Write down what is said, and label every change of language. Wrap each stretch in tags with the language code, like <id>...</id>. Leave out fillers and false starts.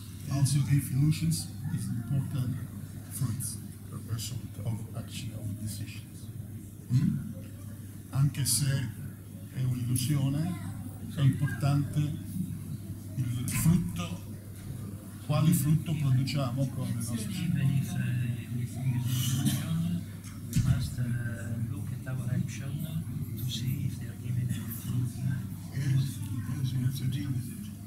<en>Also, illusions is important fruits, the result of action, of decisions.</en> <it>Anche se è un'illusione, è importante il frutto, quale frutto produciamo con le nostre</it> <en>Even if we think it's an illusion, we must look at our action to see if they are giving any fruit. Yes, you have to deal with it.</en>